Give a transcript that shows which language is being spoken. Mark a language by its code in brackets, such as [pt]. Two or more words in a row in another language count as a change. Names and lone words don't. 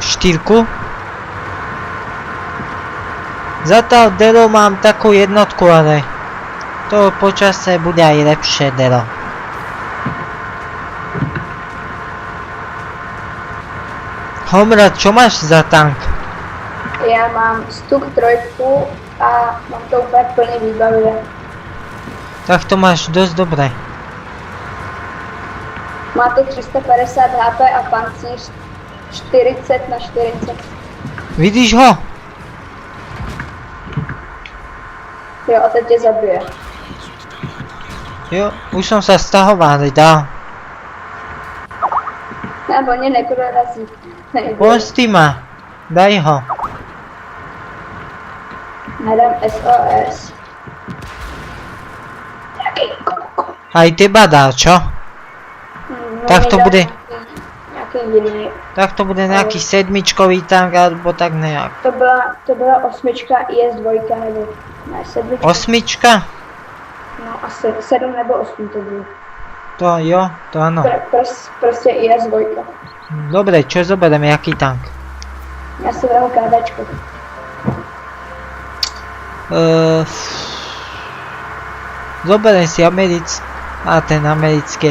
[sk] Za to Delo mám takú jednotku, ale to počase bude aj lepšie Delo. Homra, čo máš za tank? [cs] Já mám Stuk 3 a mám to úplně plný výbavě. [sk] Tak to máš dosť dobre. [cs] Má to 350 HP a pancíř 40/40. Vidíš ho? Jo, a teď tě zabije. [sk] Jo, už som sa stahoval, ale dá. [cs] Nebo mě neprorazí. [sk] Pustí ma. Daj ho. [cs] Hledám SOS. [sk] Aj teba dá, čo? Tak to bude. [cs] Nějaký jiný. [sk] Tak to bude nejaký sedmičkový tank, alebo tak nejak. [cs] To byla 8 IS-2 nebo ne 7. 8? No asi 7 nebo 8 to bylo. To jo, [sk] to áno. [cs] Prostě IS-2. [sk] Dobre, čo zobereme, jaký tank? [cs] Já si vezmu KDčko. [sk] Zoberem si ten americký.